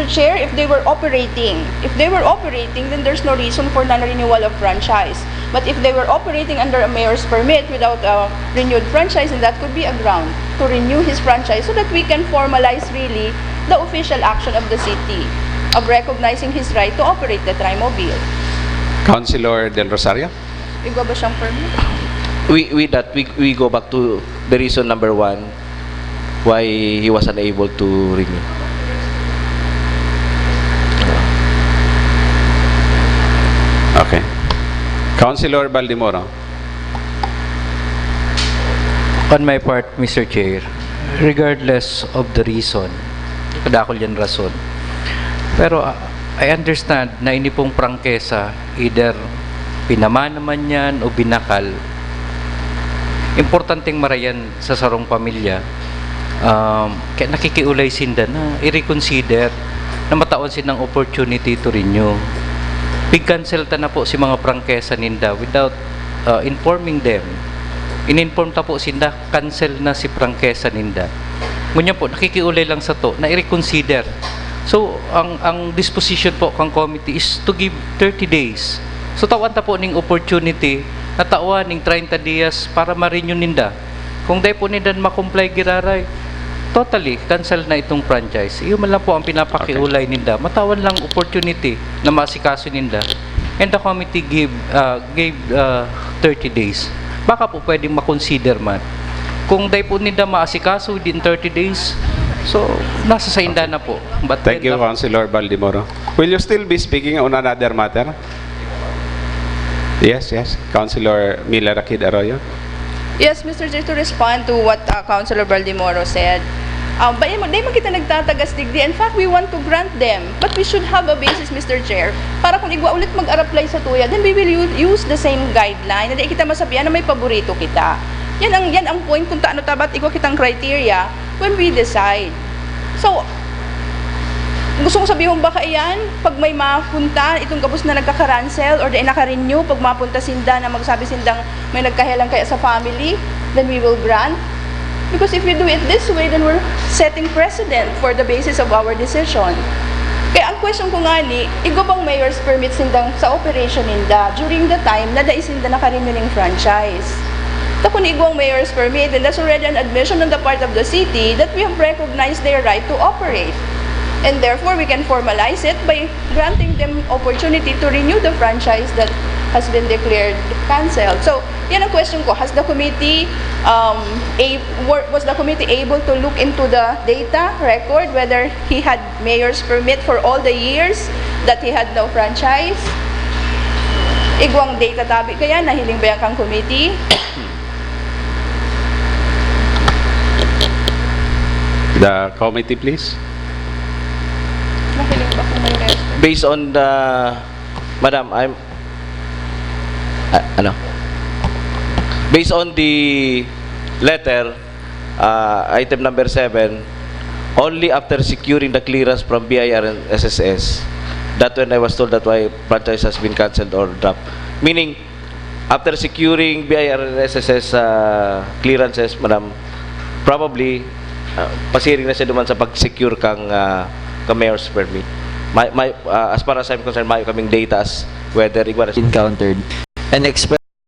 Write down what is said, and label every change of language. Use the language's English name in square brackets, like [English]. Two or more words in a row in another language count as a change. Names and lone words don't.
[English] Chair, if they were operating, then there's no reason for non-renewal of franchise. But if they were operating under a mayor's permit without a renewed franchise, then that could be a ground to renew his franchise so that we can formalize really the official action of the city of recognizing his right to operate the Trimobile. Councilor Del Rosario? [Bikol] Igwa ba siyang permit? [English] We go back to the reason number 1 why he was unable to renew. Okay. Councilor Baldemoro. On my part, Mr. Chair, regardless of the reason, [Bikol] kadakol yan rason. Pero [English] I understand [Bikol] na ini pong prangkesa, either pinaman naman yan o binakal. Importanteng marayan sa sarong pamilya. Kaya nakikiulay sinda na i-reconsider na mataon sinang [English] opportunity to renew. [Bikol] Pig-cancel ta na po si mga prangkesa ninda [English] without informing them. [Bikol] In-inform ta po sinda, cancel na si prangkesa ninda. Ngunyan po, nakikiulay lang sa to, na i-reconsider. [English] So, [Bikol] ang disposition po kang committee [English] is to give 30 days. [Bikol] So, tawan ta po ning opportunity na tawan ning 30 days para ma-renew ninda. Kung dahil po ninda makomply giraray, totally cancel na itong franchise. Iyon man lang po ang pinapakiulay ninda. Matawan lang opportunity na masikaso ninda. [English] And the committee gave 30 days. [Bikol] Baka po pwedeng makonsider man. Kung dahil po ninda maasikaso [English] within 30 days, [Bikol] so nasa sa inda na po. [English] But thank you, Councilor Baldemoro. Will you still be speaking on another matter? Yes. Councilor Mila Rakid Arroyo. Yes, Mr. Chair, to respond to what Councilor Baldemoro said, [Bikol] di man kita nagtatagas digdi. [English] In fact, we want to grant them. But we should have a basis, Mr. Chair, [Bikol] para kung igwa ulit mag-apply sa tuya, [English] then we will use the same guideline. [Bikol] Hindi kita masabihan na may paborito kita. Yan ang point kung taano tabat igwa kitang criteria [English] when we decide. [Bikol] So, gusto kong sabihin ba iyan, pag may mapunta, itong gabos na nagka-cancel or di naka-renew, pag mapunta sinda na magsabi sindang may nagkahelang kaya sa family, [English] then we will grant. Because if we do it this way, then we're setting precedent for the basis of our decision. [Bikol] Kaya ang question ko nga ni, igo bang [English] mayor's permit [Bikol] sindang sa operation ninda [English] during the time [Bikol] na daisinda naka-renew ng franchise? Kung igwang mayor's permit, [English] then that's already an admission on the part of the city that we have recognized their right to operate. And therefore, we can formalize it by granting them opportunity to renew the franchise that has been declared cancelled. So, [Bikol] yan ang question ko. [English] Has the committee, was the committee able to look into the data record, whether he had mayor's permit for all the years that he had no franchise? [Bikol] Igwang data tabi kaya, nahiling ba yan kang committee? [English] The committee, please. Based on the, Madam, based on the letter, item number 7, only after securing the clearance from BIR and SSS, that when I was told that why franchise has been cancelled or dropped. Meaning, after securing BIR and SSS clearances, Madam, probably, [Bikol] pasiring na siya duman sa pag-secure kang [English] mayor's permit. as far as I'm concerned, [Bikol] mayo kaming data as whether [English] encountered and express